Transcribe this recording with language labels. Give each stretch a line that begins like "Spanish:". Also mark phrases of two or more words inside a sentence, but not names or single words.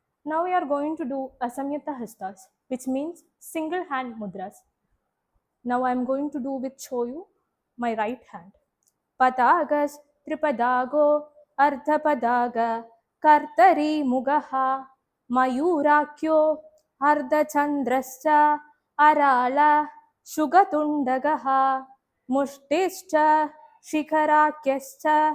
English: Now we are going to do
Sanskrit: Asamyata Hastas,
English: which means single hand mudras. Now I am going to do with show you my right hand.
Sanskrit: Padagas Tripadago Ardhapadaga Kartari Mugaha Mayurakyo Ardhachandrascha Arala Shugatundagaha Mushtischa Shikharakyascha